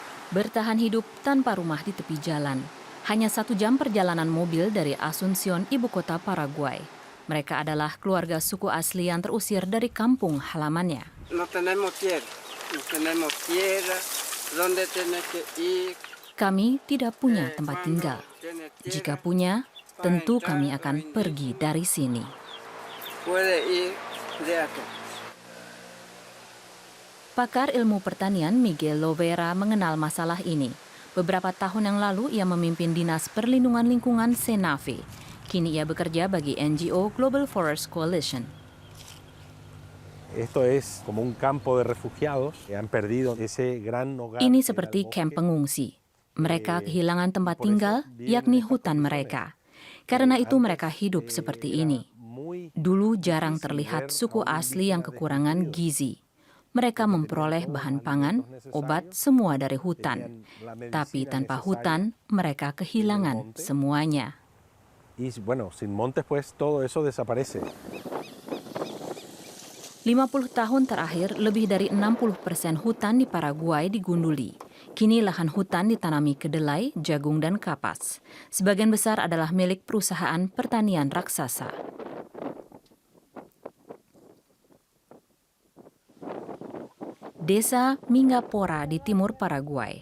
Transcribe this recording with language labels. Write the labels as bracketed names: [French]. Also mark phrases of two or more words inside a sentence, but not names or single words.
[Indonesian] Bertahan hidup tanpa rumah di tepi jalan. Hanya 1 jam perjalanan mobil dari Asuncion, ibu kota Paraguay. Mereka adalah keluarga suku asli yang terusir dari kampung halamannya. [Spanish] No tenemos tierra, no tenemos tierra, ¿dónde tiene que ir? [Indonesian] Kami tidak punya tempat tinggal. Jika punya, tentu kami akan pergi dari sini. [Spanish] Puede ir de acá. [Indonesian] Pakar ilmu pertanian Miguel Lovera mengenal masalah ini. Beberapa tahun yang lalu ia memimpin Dinas Perlindungan Lingkungan Senave. Kini ia bekerja bagi NGO Global Forest Coalition. [Spanish] Esto es como un campo de refugiados que han perdido ese gran hogar. [Indonesian] Ini seperti kamp pengungsi. Mereka kehilangan tempat tinggal, yakni hutan mereka. Karena itu mereka hidup seperti ini. Dulu jarang terlihat suku asli yang kekurangan gizi. Mereka memperoleh bahan pangan, obat, semua dari hutan. Tapi tanpa hutan, mereka kehilangan semuanya. [Spanish] Y bueno, sin montes pues todo eso desaparece. [Indonesian] 50 tahun terakhir, lebih dari 60% hutan di Paraguay digunduli. Kini lahan hutan ditanami kedelai, jagung, dan kapas. Sebagian besar adalah milik perusahaan pertanian raksasa. Desa Mingapora di timur Paraguay.